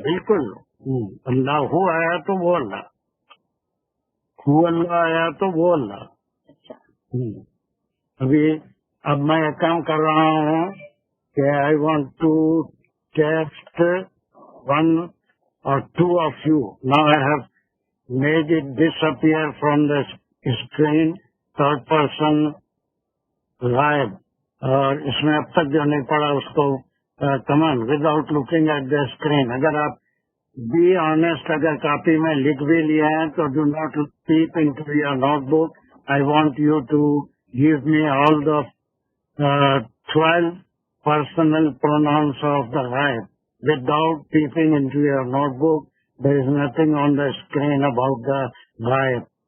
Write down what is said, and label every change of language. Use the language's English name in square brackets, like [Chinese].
[Urdu] بالکل. اللہ ہو آیا تو وہ اللہ. ہو اللہ آیا تو وہ اللہ. اچھا. اب میں ایک کام کر رہا ہوں کہ [English] I want to test 1 or 2 of you. Now I have made it disappear from the screen, third person غائب. [Urdu] اور اس میں اب تک جو نہیں پڑا اس کو [English] Come on without looking at the screen. [Urdu] اگر آپ [English] be honest [Urdu] اگر کاپی میں لکھ بھی لیا ہے تو [English] Do not پیپ in to your note book. I want you to give me all the 12 personal pronouns of the ghaib without peeping into your notebook. There is nothing on the screen about the ghaib.